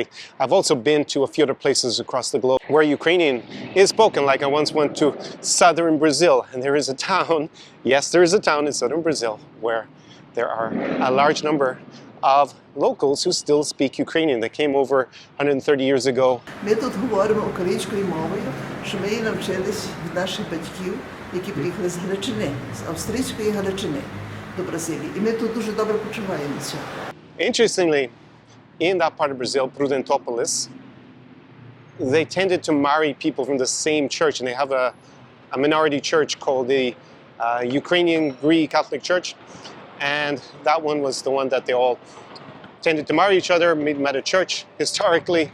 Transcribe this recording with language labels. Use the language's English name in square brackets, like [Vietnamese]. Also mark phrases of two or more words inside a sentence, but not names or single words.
[English] I've also been to a few other places across the globe where Ukrainian is spoken. Like I once went to southern Brazil, and there is a town, yes, there is a town in southern Brazil where there are a large number of locals who still speak Ukrainian. They came over 130 years ago. [Ukrainian] Ми тут говоримо українською мовою, що ми її навчились від наших батьків, які приїхали з Галичини, з австрійської Галичини до Бразилії. І ми тут дуже добре почуваємося. [English] Interestingly, in that part of Brazil, Prudentópolis, they tended to marry people from the same church, and they have a minority church called the Ukrainian Greek Catholic Church. And that one was the one that they all tended to marry each other, met at church historically.